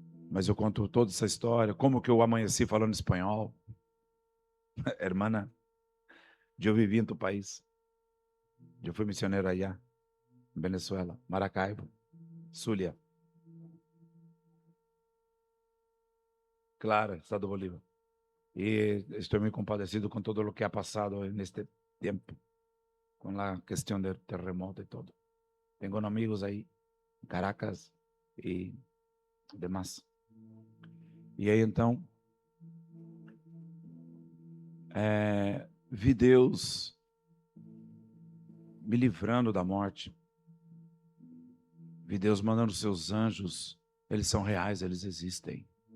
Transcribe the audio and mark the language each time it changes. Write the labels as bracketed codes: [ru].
[pt] Mas eu conto toda essa história, como que eu amanheci falando espanhol. Hermana, eu vivi em [es] tu país. [pt] Eu fui missionário allá, em Venezuela, Maracaibo, Zulia. Claro, Estado Bolívar. [es] Y estoy muy compadecido con todo lo que ha pasado en este tiempo, con la cuestión del terremoto y todo. Tengo amigos ahí, en Caracas y demás. [pt] E aí então, vi Deus me livrando da morte. Vi Deus mandando seus anjos. Eles são reais, eles existem.